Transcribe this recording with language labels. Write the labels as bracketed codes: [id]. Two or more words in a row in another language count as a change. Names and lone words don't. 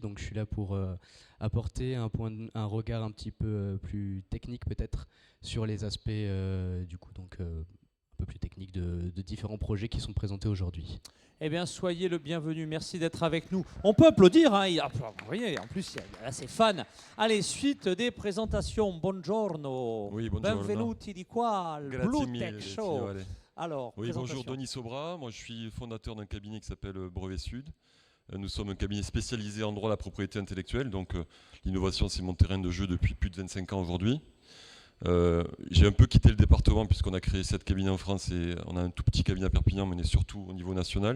[fr] Donc je suis là pour apporter un regard un petit peu plus technique peut-être sur les aspects un peu plus techniques de différents projets qui sont présentés aujourd'hui. Eh bien, soyez le bienvenu. Merci d'être avec nous. On peut applaudir. Hein. Vous voyez, en plus, il y a ses fans. Allez, suite des présentations. [it] Buongiorno. Oui, buongiorno. Benvenuti di qua al Grazie Blue Tech mille, Show. [fr] allez. Alors, Oui, bonjour, présentation. Denis Sobra. Moi, je suis fondateur d'un cabinet qui s'appelle Brevet Sud. Nous sommes un cabinet spécialisé en droit de la propriété intellectuelle. Donc, l'innovation, c'est mon terrain de jeu depuis plus de 25 ans aujourd'hui. J'ai un peu quitté le département puisqu'on a créé 7 cabinets en France et on a un tout petit cabinet à Perpignan, mais on est surtout au niveau national.